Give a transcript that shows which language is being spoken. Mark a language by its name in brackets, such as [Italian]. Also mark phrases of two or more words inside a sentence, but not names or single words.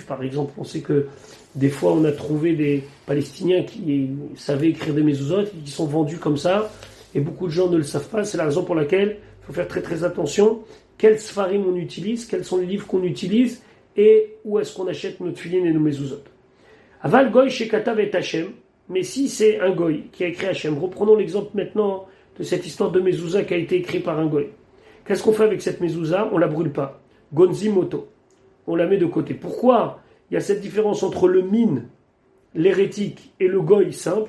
[French] Par exemple, on sait que des fois, on a trouvé des Palestiniens qui savaient écrire des mezuzot, qui sont vendus comme ça, et beaucoup de gens ne le savent pas. C'est la raison pour laquelle il faut faire très très attention. Quels sfarim on utilise, quels sont les livres qu'on utilise, et où est-ce qu'on achète notre filin et nos mezuzot. [Hebrew] אבל גוי שכתב את השם, [French] mais si c'est un goy qui a écrit Hachem, reprenons l'exemple maintenant de cette histoire de mezouza qui a été écrite par un goy. Qu'est-ce qu'on fait avec cette mezouza? On la brûle pas. [Hebrew] גונזין אותו. [French] On la met de côté. Pourquoi il y a cette différence entre le min, l'hérétique, et le goy simple?